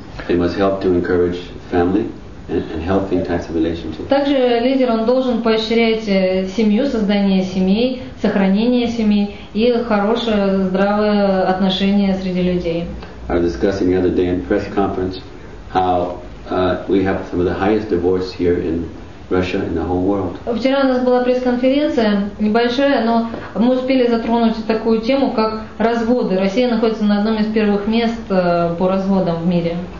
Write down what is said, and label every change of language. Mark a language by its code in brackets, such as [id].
[en] They must help to encourage family and healthy types of relationships. [ru] Также лидер, он должен поощрять семью, создание семей, сохранение семей и хорошее, здравое отношение среди людей. [en] I was discussing the other day in press conference how we have some of the highest divorce here in Russia in the whole world. [ru] Вчера у нас была пресс-конференция небольшая, но мы успели затронуть такую тему, как разводы. Россия находится на одном из первых мест по разводам в мире.